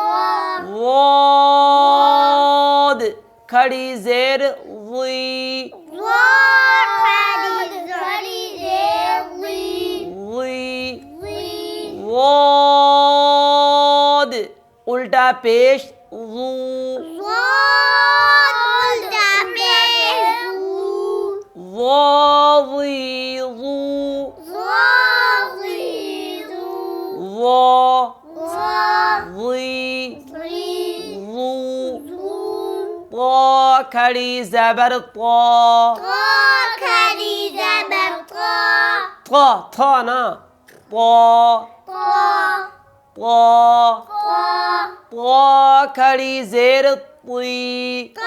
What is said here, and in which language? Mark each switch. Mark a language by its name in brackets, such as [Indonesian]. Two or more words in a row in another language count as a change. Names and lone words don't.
[Urdu] غاد کھڑی زیر غی غی غاد الٹا پیش غو غاضی غو غاضی غو. طا کھڑی زبر طا طا تھا نا طا طا طا کھڑی زیر طی